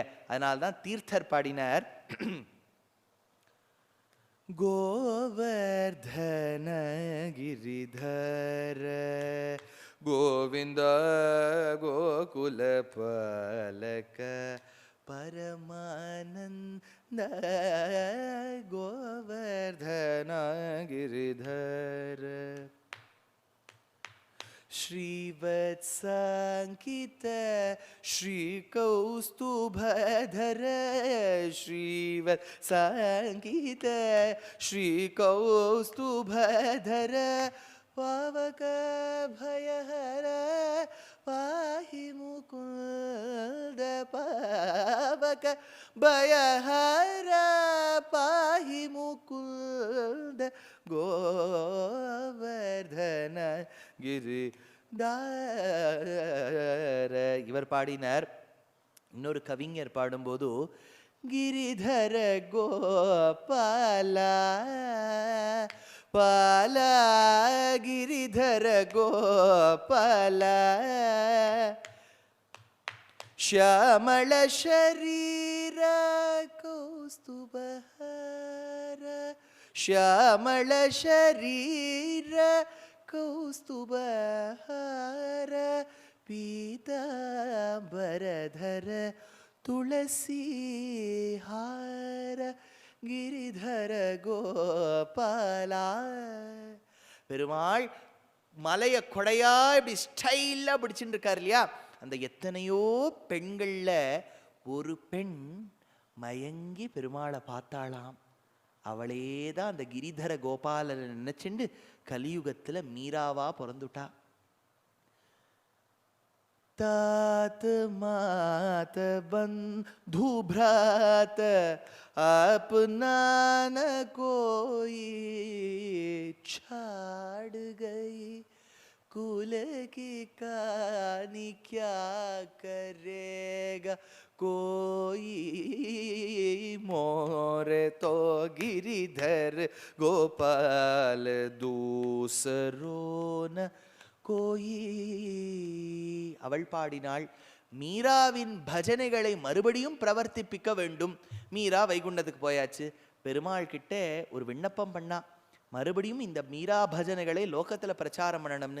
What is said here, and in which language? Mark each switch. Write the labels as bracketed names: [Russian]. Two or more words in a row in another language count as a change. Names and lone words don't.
[Tamil] அதனால்தான் தீர்த்தர் பாடினர், [Sanskrit] गोवर्धन गिरिधर गोविन्द गोकुल पालक परमानन्द गोवर्धन गिरिधर श्रीवत्साङ्कित श्रीकौस्तुभधर श्रीवत्साङ्कित श्रीकौस्तुभधर पावक भयहर पाहि मुकुन्द पावक भयहर पाहि मुकुन्द गोवर्धन गिरि धर. [Tamil] இவர் பாடினார். இன்னொரு கவிஞர் பாடும்போது [Sanskrit] गिरिधर गोपाला बाला गिरिधर गोपाला ಶ್ಯಾಮಳ ಶರೀರ ಕೌಸ್ತುಭಹಾರ ಶ್ಯಾಮಳ ಶರೀರ ಕೌಸ್ತುಭಹಾರ ಪೀತಾಂಬರಧರ ತುಳಸಿ ಹಾರ ಗಿರಿಧರ ಗೋಪಾಲ. [Tamil] பெருமாள் மலையை கொடையா இப்படி ஸ்டைலா பிடிச்சுட்டு இருக்காரு இல்லையா? அந்த எத்தனையோ பெண்கள்ல ஒரு பெண் மயங்கி பெருமாளை பார்த்தாளாம். அவளே தான் அந்த கிரிதர கோபாலனை நினைச்சுண்டு கலியுகத்துல மீராவா பிறந்துட்டா. [Hindi] तात मात बंधु भ्रात अपना न कोई छाड़ गई कुल की कहानी क्या करेगा कोई मोरे तो गिरिधर गोपाल दूसरों न கோயி. [Tamil] அவள் பாடினாள், மீராவின் பஜனைகளை மறுபடியும் பிரவர்த்திப்பிக்க வேண்டும். மீரா வைகுண்டத்துக்கு போயாச்சு. பெருமாள் கிட்ட ஒரு விண்ணப்பம் பண்ணா, மறுபடியும் இந்த மீரா பஜனைகளை லோகத்துல பிரச்சாரம் பண்ணணும்னு.